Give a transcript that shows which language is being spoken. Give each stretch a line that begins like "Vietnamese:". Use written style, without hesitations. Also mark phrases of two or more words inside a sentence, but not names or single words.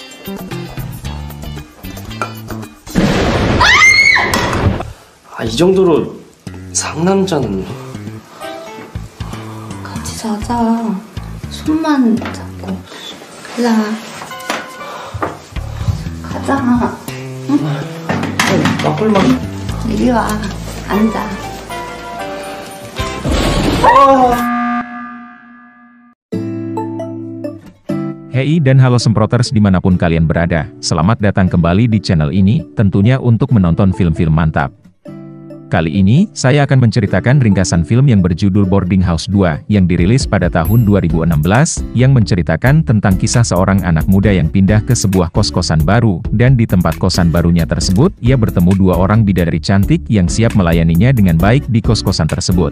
Korean: 이 정도로 상남자는. 같이 자자. 손만 잡고. 가자. 가자. 응? 막걸리만. 이리 와. 앉아.
Indonesian: Hei dan halo semproters dimanapun kalian berada, selamat datang kembali di channel ini, tentunya untuk menonton film-film mantap. Kali ini, saya akan menceritakan ringkasan film yang berjudul Boarding House 2, yang dirilis pada tahun 2016, yang menceritakan tentang kisah seorang anak muda yang pindah ke sebuah kos-kosan baru, dan di tempat kosan barunya tersebut, ia bertemu dua orang bidadari cantik yang siap melayaninya dengan baik di kos-kosan tersebut.